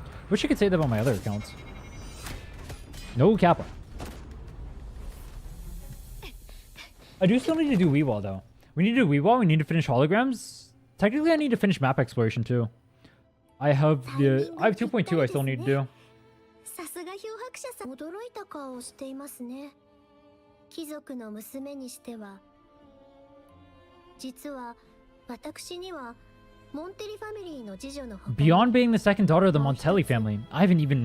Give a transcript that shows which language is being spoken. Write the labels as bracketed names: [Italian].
[English] Wish I could say that about my other accounts. No Kappa. I do still need to do Weewall though. We need to do Weewall. We need to finish holograms. Technically, I need to finish map exploration too. I have 2.2 I still need to do. [Japanese] さすが漂白者さん、驚いた顔をしていますね。貴族の娘にしては実は私にはモンテリファミリーの次女の他に [English] Beyond being the second daughter of the Montelli family, I have an even